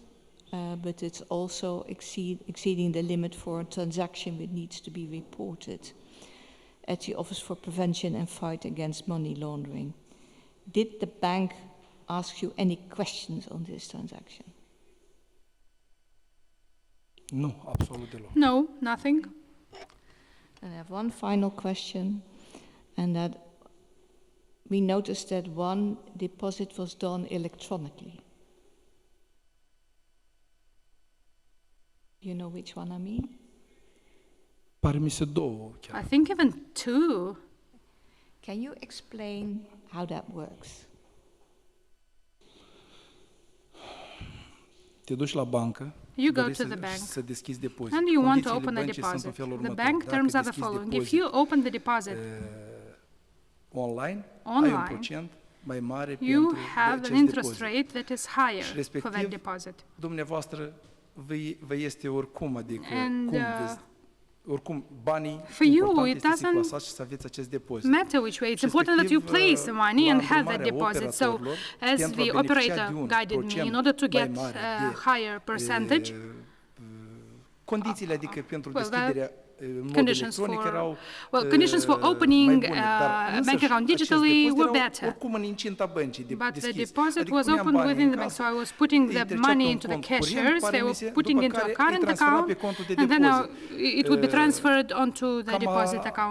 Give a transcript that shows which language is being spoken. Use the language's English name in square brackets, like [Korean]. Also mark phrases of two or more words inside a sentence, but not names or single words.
[English] But it's also exceeding the limit for a transaction which needs to be reported at the Office for Prevention and Fight Against Money Laundering. Did the bank ask you any questions on this transaction? No, [Romanian] absolut deloc. [English] No, nothing. And I have one final question, and that we noticed that one deposit was done electronically. You know which one I mean? [Romanian] Pare mi se două chiar. [English] I think even two. Can you explain how that works? [Romanian] Te duci la bancă, [English] you go to the bank [Romanian] să deschizi depozit. [English] And you want to open the deposit. The bank terms are the following. If you open the deposit online, [Romanian] ai un procent mai mare [English] you [Romanian] pentru [English] have an interest rate that is higher for that deposit. [Romanian] Dumneavoastră vă este oricum, adică [English] and, [Romanian] oricum banii [English] for you, [Romanian] important [English] it [Romanian] este să [English] doesn't [Romanian] plasați și să aveți acest depozit. [English] matter which way. It's important that you place the money and have that deposit. So, as the operator guided me, in order to get a higher percentage, [Romanian] condițiile, adică pentru deschiderea [English] conditions for opening a bank account digitally were better. But the deposit was opened within the bank, so I was putting the money into the cashiers, they were putting into a current account, and then it would be transferred onto the deposit account.